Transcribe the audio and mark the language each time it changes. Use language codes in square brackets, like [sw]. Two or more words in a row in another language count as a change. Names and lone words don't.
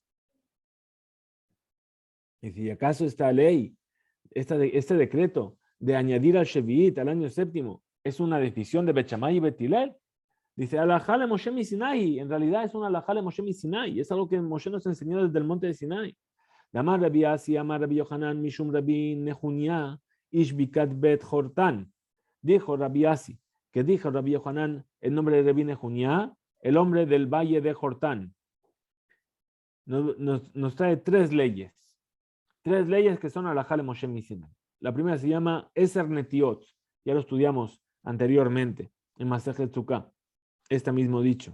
[es] Y si acaso esta ley, este decreto de añadir al Shevi'it al año séptimo, es una decisión de Bet Shammai y Bet Hillel, dice, [he] הלכה למשה מסיני, [es] en realidad es una [he] הלכה למשה מסיני, [es] es algo que Moshe nos enseñó desde el monte de Sinai. [he] אמר רבי אסי אמר רבי יוחנן משום רבי נחוניא איש בקעת בית חורתן. [es] Dijo Rabbi Asi, que dijo Rabbi Yohanan en nombre de Rabbi Nehunia, el hombre del valle de Jortán. Nos trae tres leyes que son [he] הלכה למשה סיני. [es] La primera se llama [he] עשר נטיעות, [es] ya lo estudiamos anteriormente en Masejet Tzukah, este mismo dicho.